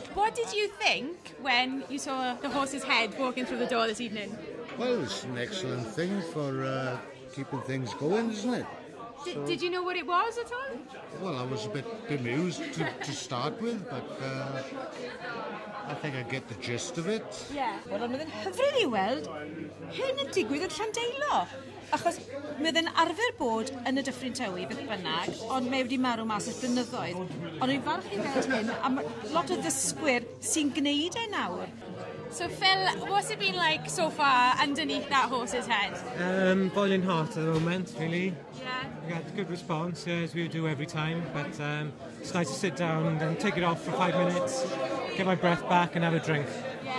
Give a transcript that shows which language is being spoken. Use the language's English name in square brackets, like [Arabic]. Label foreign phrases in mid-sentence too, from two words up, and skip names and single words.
[English] What did you think when you saw the horse's head walking through the door this evening? Well, it's an excellent thing for keeping things going, isn't it? Did you know what it was at all? Well, I was a bit bemused to start with, but I think I get the gist of it. Yeah. [Welsh] Wel, ond oedd yn hyfryd I weld hyn yn digwydd yn Llandeilo. Achos mae yn arfer bod yn y Dyffryn Tywi beth bynnag, ond mae wedi marw mas ys blynyddoedd. Ond dwi'n falch I weld hyn, a lot o ddysgwyr sy'n gwneud e nawr. [English] So Phil, what's it been like so far underneath that horse's head? Boiling hot at the moment, really. Yeah. We had a good response, as we do every time, but it's nice to sit down and then take it off for 5 minutes, get my breath back and have a drink. Yeah.